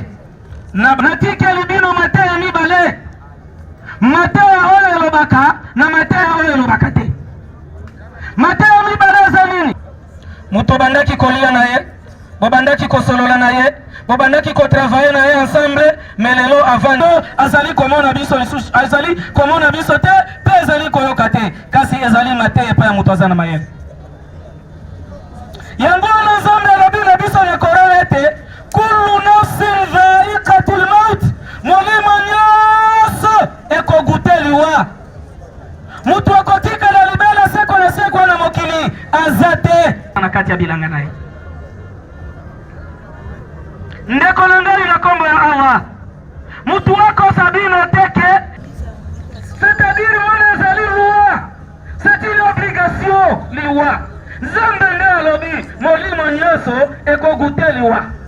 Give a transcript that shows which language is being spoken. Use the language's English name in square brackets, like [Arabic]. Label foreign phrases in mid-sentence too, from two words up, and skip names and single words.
[Lingala] natike libino mateya mibale mateya oyo elobaka na mateya oyo elobaka te mateya mibale eza nini moto bandaki kolia na ye bobandaki kosolola na ye bobandaki kotravaye na ye ensemble mais lelo avant azali komona biso lisusu azali komona biso te pe ezali koyoka te kasi ezali mateya epai ya moto aza na mayele yango wana Nzambe alobi na biso ya Korani ete [Arabic] كل نفس ذائقة الموت [Lingala] molimo nyonso ekoguteliwa mutu akotikala libela seko na seko na mokili aza te na kati ya bilanga na ye ndeko na ngai na kombo ya Allah mutu wako sabino teke c'est-à-dire wana ezali loi [French] c'est une obligation [Lingala] liwa Nzambe nde alobi molimo nyonso ekoguteliwa